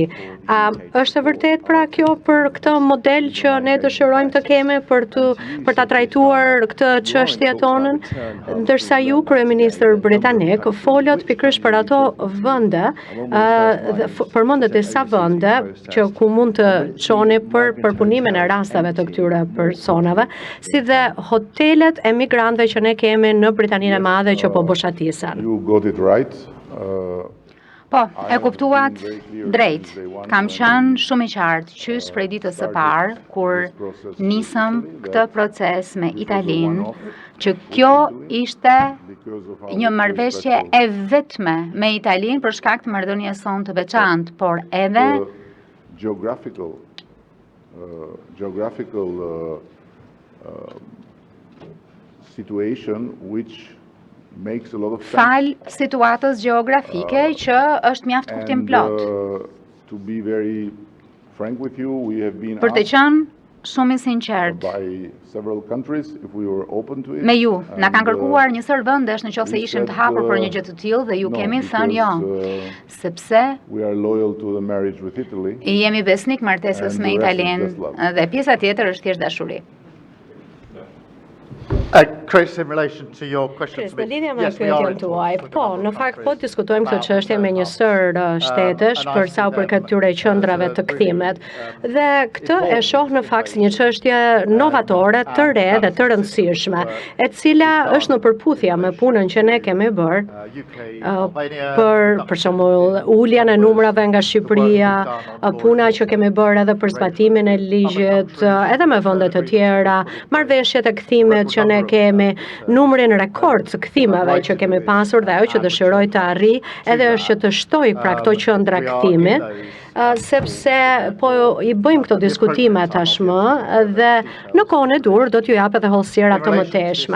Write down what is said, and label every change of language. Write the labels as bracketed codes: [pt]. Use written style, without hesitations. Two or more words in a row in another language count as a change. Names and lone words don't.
[sq] Është e vërtet pra kjo për këtë model që ne dëshirojmë të kemi për ta trajtuar këtë çështje tonën, ndërsa ju kryeministër britanik folët pikërisht për ato vende, përmendet disa vende që ku mund të çoni për përpunimin e rasteve të këtyre personave, si dhe hotelet e migrantëve që ne kemi në Britaninë e Madhe që po boshatisen. [en] You got it right. [sq] Po, e kuptuat drejt. Kam qenë shumë i qartë qysh prej ditës së parë kur nisëm këtë proces me Italinë, që kjo ishte një marrëveshje e vetme me Italinë për shkak të marrëdhënies sonë të veçantë, por edhe [en] geographical situation which makes a lot of sense. [sq] fal situatës gjeografike që është mjaft kuptim plot. [en] To be very frank with you, we have been [sq] Për të [en] asked [sq] qenë shumë i sinqert [en] by several countries if we were open to it. [sq] me ju, na kanë [en] And, [sq] kërkuar një sër vendesh nëse ishim të hapur për një gjë të tillë dhe ju [en] no, [sq] kemi thënë jo, [en] because, [sq] sepse [en] we are loyal to the marriage with Italy. [sq] jemi besnik martesës [en] And [sq] me [en] the rest is [sq] Italinë [en] just love. [sq] dhe pjesa tjetër është thjesht dashuri. [en] Chris, in relation to your question Chris, to [sq] me, në lidhje me [en] yes, we are [sq] pyetjen [en] in [sq] tuaj, [en] talks with [sq] po, [en] a number [sq] në [en] of [sq] fakt po [en] countries. [sq] diskutojmë këtë çështje me një sër shtetesh për sa u përket këtyre qendrave të kthimet. Dhe këtë e shoh në fakt si një çështje novatore, të re dhe të rëndësishme, e cila është në përputhje me punën që ne kemi bërë për shembull uljen e numrave nga Shqipëria, puna që kemi bërë edhe për zbatimin e ligjit, edhe me vende të tjera, marrëveshjet e kthimit që ne kemi, numrin rekord të kthimeve që kemi pasur dhe ajo që dëshiroj të arri edhe është që të shtoj pra këto qendra kthimi, sepse po i bëjmë këto diskutime tashmë dhe në kohën e dur do t'ju jap edhe hollësira të mëtejshme.